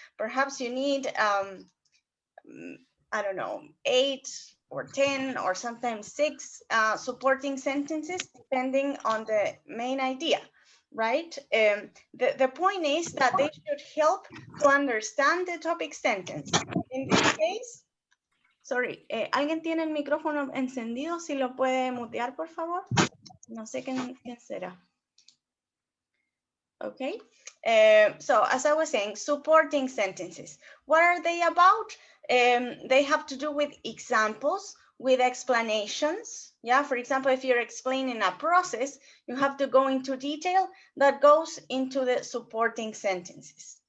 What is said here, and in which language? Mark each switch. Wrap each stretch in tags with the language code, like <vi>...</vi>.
<en>Perhaps you need, I don't know, 8 or 10 or sometimes 6 supporting sentences, depending on the main idea, right? The point is that they should help to understand the topic sentence. In this case, sorry,</en> <es>¿alguien tiene el micrófono encendido? Si lo puede mutear, por favor. No sé quién será.</es> <en>Okay, so as I was saying, supporting sentences. What are they about? They have to do with examples, with explanations. Yeah, for example, if you're explaining a process, you have to go into detail that goes into the supporting sentences.</en>